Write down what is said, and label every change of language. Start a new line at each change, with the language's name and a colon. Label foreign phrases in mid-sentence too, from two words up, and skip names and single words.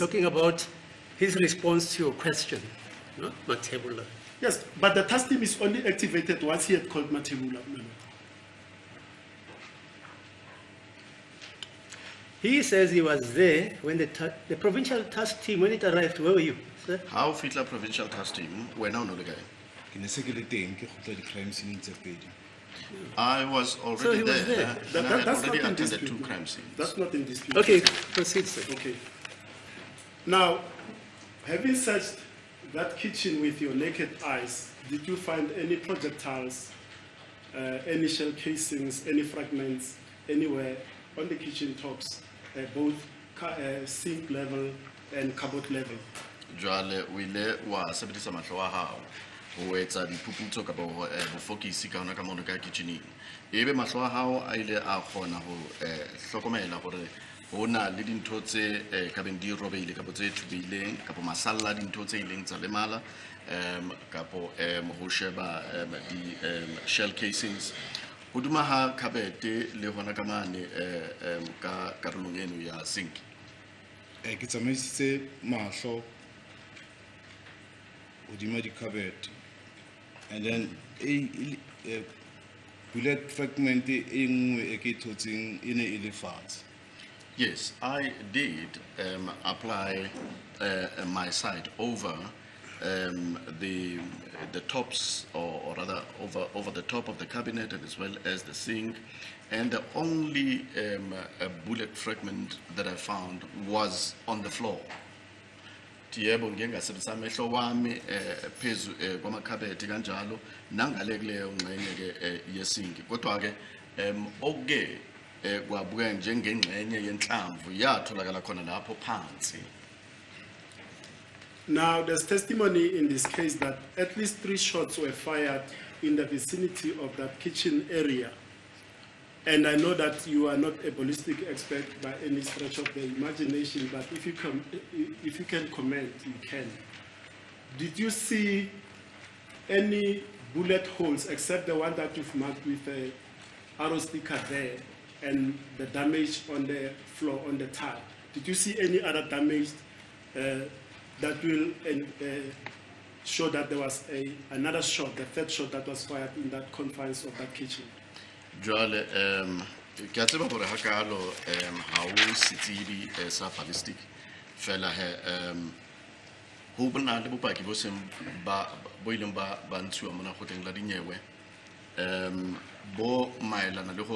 English: talking about his response to your question, not Matebula. Yes, but the task team is only activated once he had called Matebula, my lord. He says he was there when the provincial task team, when it arrived, where were you, sir?
Southern Sotho: How fitla
English: provincial task team,
Southern Sotho: wena o no le kae? Ke ne se ke le teng, ke kgutla di-crime scene tse pedi.
English: I was So already he was there, there. and I had That's already not in attended dispute. 2 crime scenes. That's not in dispute. Okay, proceed, sir. Okay. Now, having searched that kitchen with your naked eyes, did you find any projectiles, any shell casings, any fragments anywhere on the kitchen tops, both sink level and cupboard level?
Southern Sotho: Jwale o ile wa sebedisa mahlo a hao ho etsa diphuputso ka bo focus ka hona ka mono ka kitcheneng. Ebe mahlo a hao a ile a kgona ho hlokomela hore hona le dintho tse ka beng di robeile ka botse thubileng ka bo masalla dintho tse ileng tsa lemala ka bo ho sheba di
English: shell casings
Southern Sotho: hoduma ha kabete le hona ka mane ka karolong eno ya sink. Ke tsamaisitse mahlo hodima di-cupboard,
English: and then bullet fragment
Southern Sotho: e nngwe e ke e thotseng e ne e le fatshe.
English: Yes, I did apply my side over the tops, or rather over the top of the cabinet, and as well as the sink. And the only bullet fragment that I found was on the floor.
Zulu: Tiyebo ngengasebenzisa amehlo wami phezu kwamakhabeti kanjalo nangale kuleyo ngxenye ke yesinki, kodwa ke okuke kwabuka njengengxenye yenhlamvu yatholakala khona lapho phansi.
English: Now, there's testimony in this case that at least 3 shots were fired in the vicinity of that kitchen area. And I know that you are not a ballistic expert by any stretch of the imagination, but if you can comment, you can. Did you see any bullet holes except the one that you've marked with a arrow sticker there and the damage on the floor, on the tile? Did you see any other damage that will show that there was another shot, the 3rd shot that was fired in that confines of that kitchen?
Southern Sotho: Jwale ke a tseba hore hakalo ha o setsebi sa ballistic fela he ho bona le bopaki bo seng ba ileng ba ntshiwa mona khoteng la dinyewe bo maelana le